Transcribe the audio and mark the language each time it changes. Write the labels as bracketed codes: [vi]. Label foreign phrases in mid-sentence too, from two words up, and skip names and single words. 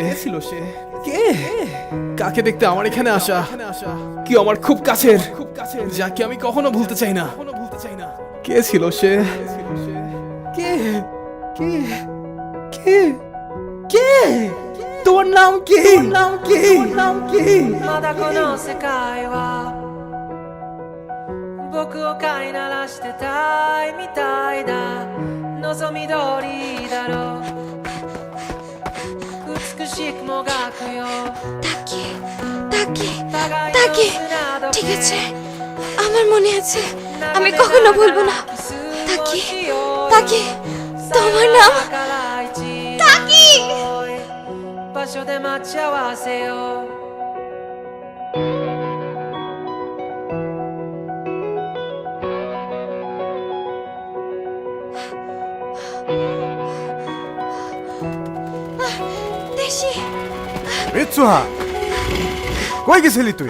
[bn] কে? কাকে দেখতে আমার এখানে আসা? কি আমার খুব কাছের, যাকে আমি কখনো ভুলতে চাই না। কে ছিল সে? কে? কে? কে? কে? তোমার নাম কি? নাম কি? নাম কি? [ja] まだこの世界は僕を飼いならしてたいみたいだ望み通りだろう美しくもがくよ [bn] তাকি ঠিক আছে, আমার মনে আছে, আমি কখনো ভুলবো না। তাকি তাকি তোমার নাম তাকি। [ja] 場所で待ち合わせよう [bn] দেশি মিৎসুহা, কই গেছিলি তুই?